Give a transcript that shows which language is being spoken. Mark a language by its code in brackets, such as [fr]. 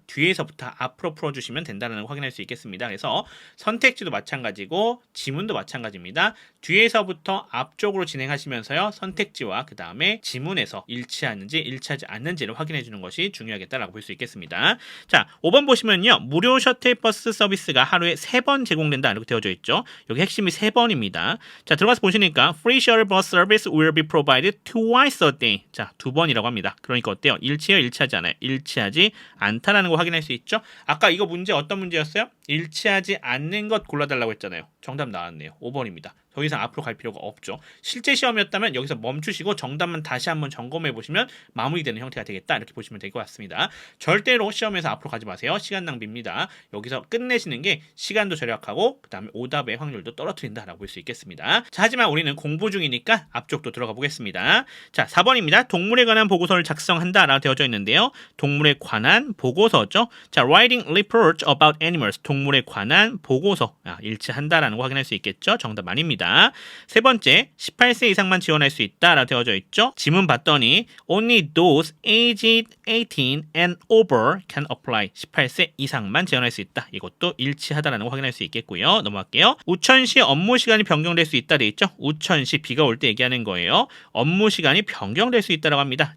[ko] 뒤에서부터 앞으로 풀어주시면 된다는 걸 확인할 수 있겠습니다. 그래서 선택지도 마찬가지고 지문도 마찬가지입니다. 뒤에서부터 앞쪽으로 진행하시면서요. 선택지와 그 다음에 지문에서 일치하는지 일치하지 않는지를 확인해 주는 것이 중요하겠다라고 볼 수 있겠습니다. 자, 5번 보시면요. 무료 셔틀버스 서비스가 하루에 3번 제공된다 이렇게 되어져 있죠. 여기 핵심이 3번입니다. 자, 들어가서 보시니까 [en] Free shuttle bus service will be provided twice a day. [ko] 자, 2번이라고 합니다. 그러니까 어때요? 일치해요? 일치하지 않아요? 일치하지 않다라는 거 확인할 수 있죠. 아까 이거 문제 어떤 문제였어요? 일치하지 않는 것 골라달라고 했잖아요. 정답 나왔네요. 5번입니다. 더 이상 앞으로 갈 필요가 없죠. 실제 시험이었다면 여기서 멈추시고 정답만 다시 한번 점검해 보시면 마무리되는 형태가 되겠다 이렇게 보시면 될 것 같습니다. 절대로 시험에서 앞으로 가지 마세요. 시간 낭비입니다. 여기서 끝내시는 게 시간도 절약하고 그 다음에 오답의 확률도 떨어뜨린다라고 볼 수 있겠습니다. 자, 하지만 우리는 공부 중이니까 앞쪽도 들어가 보겠습니다. 자, 4번입니다. 동물에 관한 보고서를 작성한다라고 되어져 있는데요. 동물에 관한 보고서죠. [en] 자, writing report about animals. [ko] 동물에 관한 보고서. 일치한다라는 거 확인할 수 있겠죠. 정답 아닙니다. 세 번째, 18세 이상만 지원할 수 있다라고 되어져 있죠. 지문 봤더니 [en] only those aged 18 and over can apply. [ko] 18세 이상만 지원할 수 있다. 이것도 일치하다라는 거 확인할 수 있겠고요. 넘어갈게요. 우천시 업무 시간이 변경될 수 있다 돼 있죠. 우천시 비가 올 때 얘기하는 거예요. 업무 시간이 변경될 수 있다라고 합니다.